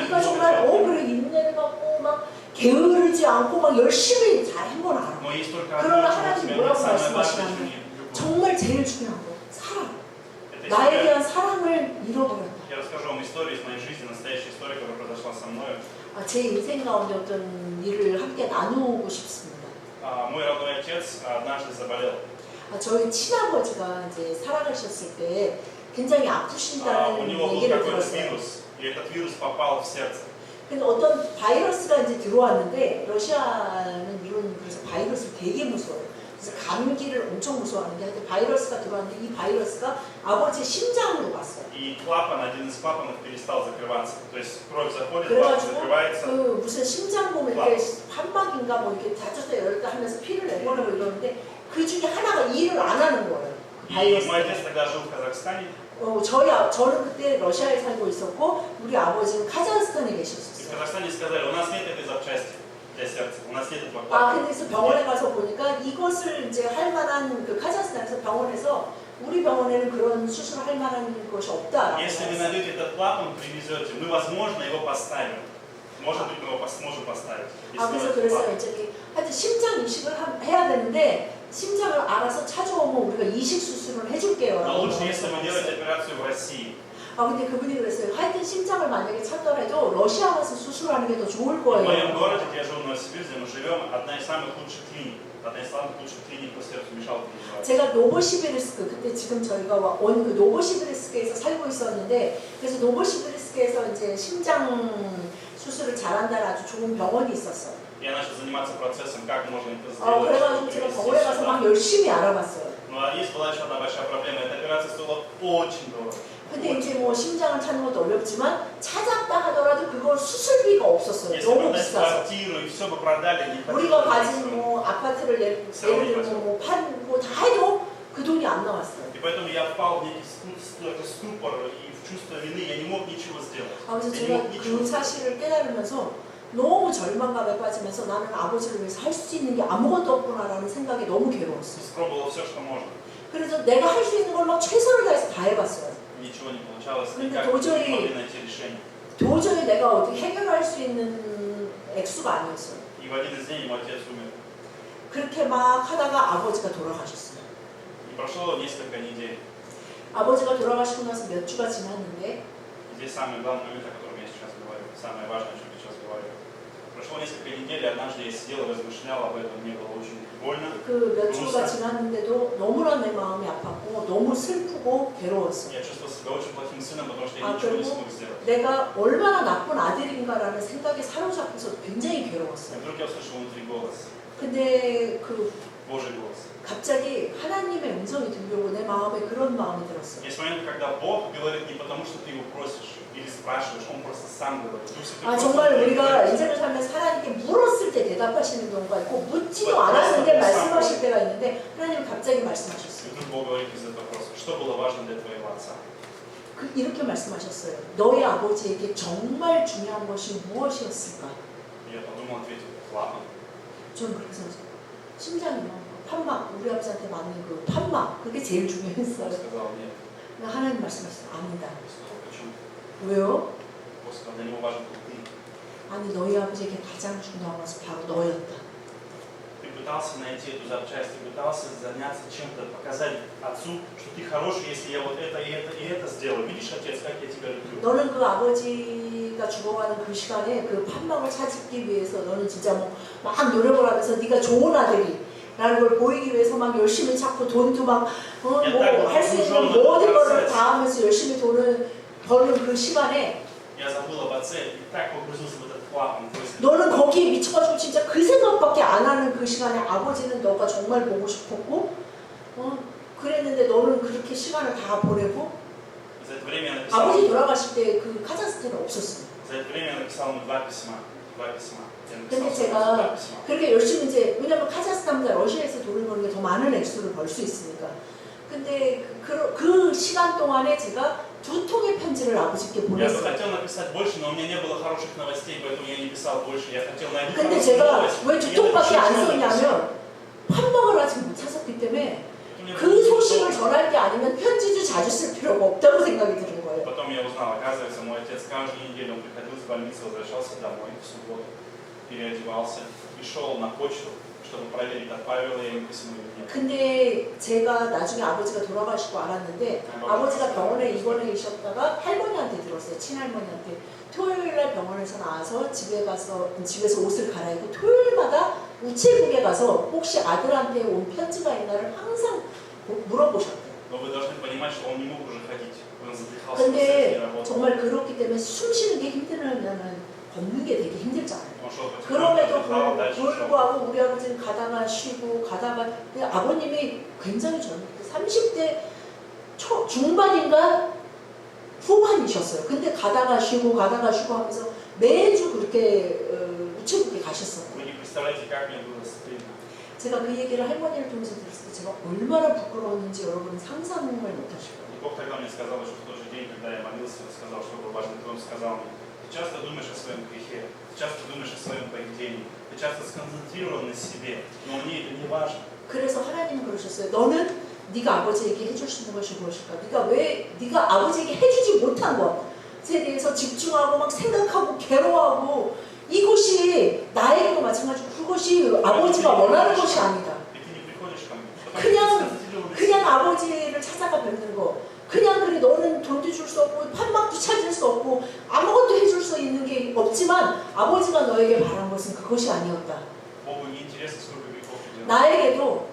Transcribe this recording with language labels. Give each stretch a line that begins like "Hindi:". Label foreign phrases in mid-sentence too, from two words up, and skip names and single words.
Korean: 네가 정말 그래 인내를 갖고 막 게으르지 않고 막 열심히 잘 한 건 알아. 그러나 하나님 뭐라고 말씀하시냐면 정말 제일 중요한 거 사랑. 나에 대한 사랑을 잃어버렸다. 제 인생 가운데 어떤 일을 함께 나누고 싶습니다.
Russian: Мой родной отец однажды заболел.
Korean: 저희 친아버지가 이제 살아가셨을 때 굉장히
Russian: У
Korean: 아프신다는
Russian: него был
Korean: 얘기를
Russian: какой-то
Korean: 들었어요.
Russian: вирус, и этот вирус попал в сердце.
Korean: 근데 어떤 바이러스가 이제 들어왔는데 러시아는 그래서 바이러스를 되게 무서워요. 그래서 감기를 엄청 무서워하는데 하여튼 바이러스가 들어왔는데 이 바이러스가 아버지의 심장으로 갔어요.
Russian: И клапан, один из клапанов перестал закрываться. То есть кровь заходит, клапан
Korean: 그래가지고
Russian: закрывается.
Korean: 그 무슨 심장봉 이렇게 판막인가 이렇게 닫혔다 열었다 하면서 피를 내보내고 이러는데 그 중에 하나가 일을 안 하는 거예요.
Russian: И
Korean: 바이러스.
Russian: мой отец тогда жил в Казахстане.
Korean: 저는 그때 러시아에 살고 있었고 우리 아버지는 카자흐스탄에
Russian: И в
Korean: 계셨어요.
Russian: Казахстане сказали: у нас нет этой запчасти для сердца, у нас нет этого клапана.
Korean: 그래서 병원에 가서 보니까 이것을 이제 할 만한 그 카자흐스탄에서 병원에서 우리 병원에는 그런 수술을 할 만한 것이 없다.
Russian: Если вы найдете этот клапан, привезете, мы, возможно, его поставим. Может быть, мы его сможем поставить.
Korean: 그래서 이제 하여튼 심장 이식을 해야 되는데 심장을 알아서 찾아오면 우리가 이식 수술을 해줄게요.
Russian: Но лучше, если вы делаете операцию в России.
Korean: 근데 그분이 그랬어요. 하여튼 심장을 만약에 찾더라도 러시아 가서 수술하는 게 더 좋을
Russian: В моем
Korean: 거예요.
Russian: городе, где я живу в Новосибирске, мы живем, одна из самых лучших клиник. Одна из самых лучших клиник по сердцу вмешалки.
Korean: 제가 노보시비르스크 그때 지금 저희가 온 그 노보시비르스크에서 살고 있었는데 그래서 노보시비르스크에서 이제 심장 수술을 잘한다는 아주 좋은 병원이 있었어요.
Russian: Я начал заниматься процессом, как можно это сделать.
Korean: 그래가지고 제가 병원에 가서 막 열심히 알아봤어요.
Russian: Но есть была еще одна большая проблема. Эта операция стоила очень дорого.
Korean: 근데 이제 뭐 심장을 찾는 것도 어렵지만 찾았다 하더라도 그거 수술비가 없었어요.
Russian: Если
Korean: 너무
Russian: продать
Korean: 비싸서.
Russian: квартиру и все бы продали, не
Korean: 우리가
Russian: хватило
Korean: 가진
Russian: денег.
Korean: 뭐 아파트를 예를 들면 뭐 팔고 다 해도 그 돈이 안 나왔어요.
Russian: И поэтому я впал в некий ступор и в чувство вины, я не мог ничего сделать.
Korean: 그래서
Russian: Я не
Korean: 제가
Russian: мог ничего
Korean: 그
Russian: сделать.
Korean: 사실을 깨달으면서 너무 절망감에 빠지면서 나는 아버지를 위해서 할 수 있는 게 아무것도 없구나라는 생각에 너무 괴로웠어요.
Russian: Испробовал все, что можно.
Korean: 그래서 내가 할 수 있는 걸 막 최선을 다해서 다 해봤어요.
Russian: Ничего не получалось,
Korean: 근데
Russian: никак не
Korean: 도저히-
Russian: могли найти решение.
Korean: 도저히 내가 어떻게 해결할 수 있는 액수가 아니었어요.
Russian: И в один из дней мой отец умер.
Korean: 그렇게 막 하다가 아버지가 돌아가셨어요.
Russian: И прошло несколько недель.
Korean: 아버지가 돌아가시고 나서 몇 주가 지났는데
Russian: И здесь самый главный момент, о котором я сейчас говорю, самое важное, о чем я сейчас говорю. Прошло несколько недель, и однажды я сидел и размышлял об этом, мне было очень больно.
Korean: 그 몇 주가 지났는데도 너무나 내 마음이 아팠고 너무 슬프고 괴로웠어요.
Russian: Я чувствовал себя очень плохим сыном, потому что я А, ничего не
Korean: 그리고
Russian: смог сделать.
Korean: 내가 얼마나 나쁜 아들인가라는 생각에 사로잡혀서 굉장히
Russian: И
Korean: 괴로웠어요.
Russian: вдруг я услышал внутри голос,
Korean: 근데 그
Russian: Божий голос.
Korean: 갑자기 하나님의 음성이 들려오고 내 마음에 그런 마음이 들었어요.
Russian: Есть моменты, когда Бог говорит не потому, что ты его просишь или спрашиваешь, Он просто сам говорит. Дух Святой
Korean: 아
Russian: просто
Korean: 정말
Russian: говорит.
Korean: 우리가 인생을 살면서 하나님께 물었을 때 대답하시는 경우가 있고 묻지도 맞아요. 않았는데 맞아요. 말씀하실 때가 있는데 하나님은 갑자기
Russian: И
Korean: 말씀하셨어요.
Russian: вдруг Бог говорит из этого вопроса, что было важно для твоего отца?
Korean: 이렇게 말씀하셨어요. 너희 아버지에게 정말 중요한 것이 무엇이었을까?
Russian: И я подумал, ответил, клапан.
Korean: 저는 그렇게 생각했어요. 심장이요. 판막, 우리 아버지한테 맞는 그 판막, 그게 제일
Russian: Он
Korean: 중요했어요.
Russian: сказал, нет.
Korean: 근데 하나님 말씀하셨어요. 아니다.
Russian: Я сказал, почему?
Korean: 왜요?
Russian: Бог сказал, для него важен был ты.
Korean: 아니 너희 아버지에게 가장 중요한 것은 바로 너였다.
Russian: Ты пытался найти эту запчасть, ты пытался заняться чем-то, показать отцу, что ты хороший, если я вот это и это сделаю. Видишь, отец, как я тебя люблю.
Korean: 너는 그 아버지가 죽어가는 그 시간에 그 판막을 찾기 위해서 너는 진짜 막 노력을 하면서 네가 좋은 아들이라는 걸 보이기 위해서 막 열심히 찾고 돈도 막 뭐 할 수 있는 모든 거를 다 하면서 열심히 돈을 버는 그 시간에
Russian: Я забыл об отце и так погрузился в этот клапан.
Korean: 너는 거기에 미쳐가지고 진짜 그 생각밖에 안 하는 그 시간에 아버지는 너가 정말 보고 싶었고 그랬는데 너는 그렇게 시간을 다 보내고
Russian: За это время я написал,
Korean: 아버지 돌아가실 때 그 카자흐스탄에 없었어요.
Russian: за это время я написал ему два письма. Я
Korean: 근데
Russian: написал
Korean: 제가
Russian: два письма.
Korean: 그렇게 열심히 이제 왜냐면 카자흐스탄보다 러시아에서 돈을 버는 게 더 많은 액수를 벌 수 있으니까. 근데 그 시간 동안에 제가 2통의 편지를 아버지께
Russian: Я бы
Korean: 보냈어요.
Russian: хотел написать больше, но у меня не было хороших новостей, поэтому я не писал больше. Я хотел найти
Korean: 근데
Russian: хорошую
Korean: 제가
Russian: новость.
Korean: 왜
Russian: И я
Korean: 2통밖에 안
Russian: написал это письмо.
Korean: 썼냐면 판막을 아직 못 찾았기 때문에
Russian: Мне
Korean: 그
Russian: было
Korean: 소식을
Russian: удобно.
Korean: 전할 게 아니면 편지도 자주 쓸 필요가 없다고 생각이 드는 거예요.
Russian: Потом я узнал, оказывается, мой отец каждую неделю он приходил с больницы, возвращался домой в субботу, переодевался и шел на почту, чтобы проверить, отправила я ему письмо или нет.
Korean: 근데 제가 나중에 아버지가 돌아가시고 알았는데 아버지가 병원에 입원해 계셨다가 할머니한테 들었어요. 친할머니한테. 토요일날 병원에서 나와서 집에서 옷을 갈아입고 토요일마다 우체국에 가서 혹시 아들한테 온 편지가 있나를 항상 물어보셨대요.
Russian: Но вы должны понимать, что он не мог уже ходить. Он задыхался,
Korean: 근데
Russian: не работал.
Korean: 정말 그렇기 때문에 숨 쉬는 게 힘들면은 걷는 게 되게 힘들잖아요.
Russian: Он шел потихоньку,
Korean: 그럼에도
Russian: отдыхал, дальше шел.
Korean: 불구하고 우리 아버지는 가다가 쉬고 가다가 근데 아버님이 굉장히 젊을 때 30대 중반인가 후반이셨어요. 근데 가다가 쉬고 하면서 매주 그렇게 우체국에 가셨어요.
Russian: Вы не представляете, как мне было стыдно.
Korean: 제가 그 얘기를 할머니를 통해서 들었을 때 제가 얼마나 부끄러웠는지 여러분은 상상을 못하실 거예요.
Russian: И Бог тогда мне сказал, что в тот же день, когда я молился, сказал, что было важно, то Он сказал мне, ты часто думаешь о своем грехе, ты часто думаешь о своем поведении, ты часто сконцентрирован на себе, но мне это не важно.
Korean: 그래서 하나님은 그러셨어요. 너는 네가 아버지에게 해줄 수 있는 것이 무엇일까? 네가 아버지에게 해주지 못한 것에 대해서 집중하고 막 생각하고 괴로워하고 이것이 나에게도 마찬가지고 그것이 아버지가 원하는 것이 아니다.
Russian: И ты не приходишь ко мне, потому что ты
Korean: 그냥
Russian: сконцентрирован на
Korean: 그냥
Russian: себе.
Korean: 아버지를 찾아가 뵙는 거. 그냥 그래 너는 돈도 줄 수 없고 판막도 찾을 수 없고 아무것도 해줄 수 있는 게 없지만 아버지가 너에게 바란 것은 그것이 아니었다.
Russian: Богу не интересно, сколько грехов ты делаешь.